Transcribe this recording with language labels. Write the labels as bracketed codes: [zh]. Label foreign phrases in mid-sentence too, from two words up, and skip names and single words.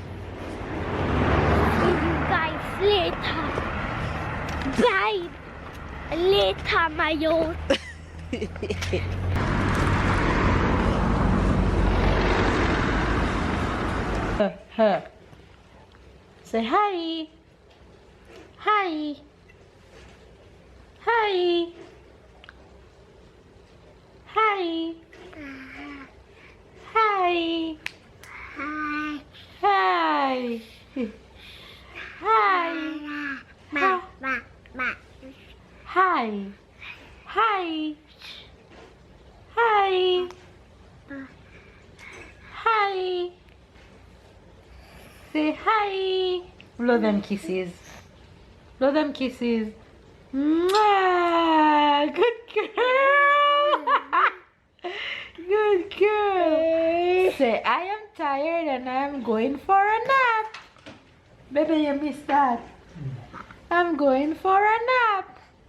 [en] See you guys later. Bye. Later, my yacht. Her. Say hi. Hi. Hi. Hi. Hi. Hi. Hi. Hi. Ma, ma, ma. Hi. Hi. Hi. Hi. Say hi. Blow them kisses. Blow them kisses. Mwah! Good girl. Good girl. Say I am tired and I am going for a nap. Baby, you missed that. I'm going for a nap.